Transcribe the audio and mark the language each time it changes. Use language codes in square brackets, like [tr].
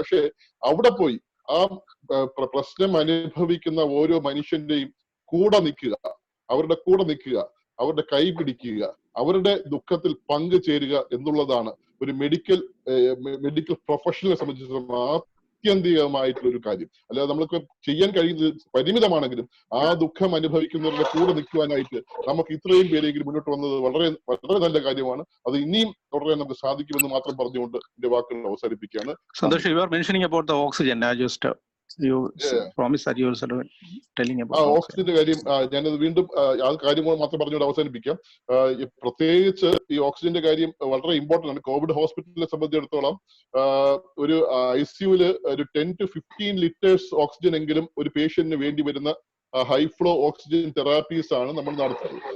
[ml] പക്ഷെ അവിടെ പോയി ആ പ്രശ്നം അനുഭവിക്കുന്ന ഓരോ മനുഷ്യന്റെയും കൂടെ നിൽക്കുക, അവരുടെ കൂടെ നിൽക്കുക, അവരുടെ കൈ പിടിക്കുക, അവരുടെ ദുഃഖത്തിൽ പങ്കുചേരുക എന്നുള്ളതാണ് ഒരു മെഡിക്കൽ പ്രൊഫഷണലെ സംബന്ധിച്ചിടത്തോളം ആത്യന്തികമായിട്ടുള്ള ഒരു കാര്യം. അല്ലാതെ നമ്മൾക്ക് ചെയ്യാൻ കഴിയുന്നത് പരിമിതമാണെങ്കിലും ആ ദുഃഖം അനുഭവിക്കുന്നവരുടെ കൂടെ നിൽക്കുവാനായിട്ട് നമുക്ക് ഇത്രയും പേരെങ്കിലും മുന്നോട്ട് വന്നത് വളരെ വളരെ നല്ല കാര്യമാണ്. അത് ഇനിയും തുടരാൻ നമുക്ക് സാധിക്കുമെന്ന് മാത്രം പറഞ്ഞുകൊണ്ട് എന്റെ വാക്കുകൾ അവസാനിപ്പിക്കുകയാണ്. [en] Santosh, you are mentioning about the oxygen. I just promised that you were telling about [ml] ഓക്സിജന്റെ കാര്യം ഞാനത് വീണ്ടും ആ കാര്യം മാത്രം പറഞ്ഞുകൊണ്ട് അവസാനിപ്പിക്കാം. പ്രത്യേകിച്ച് ഈ ഓക്സിജന്റെ കാര്യം വളരെ ഇമ്പോർട്ടന്റ് ആണ്. കോവിഡ് ഹോസ്പിറ്റലിനെ സംബന്ധിച്ചിടത്തോളം ഒരു ICUവില് ഒരു 10 to 15 ലിറ്റേഴ്സ് ഓക്സിജൻ എങ്കിലും ഒരു പേഷ്യന്റിന് വേണ്ടി വരുന്ന ഹൈ ഫ്ലോ ഓക്സിജൻ തെറാപ്പീസ് ആണ് നമ്മൾ നടത്തുന്നത്.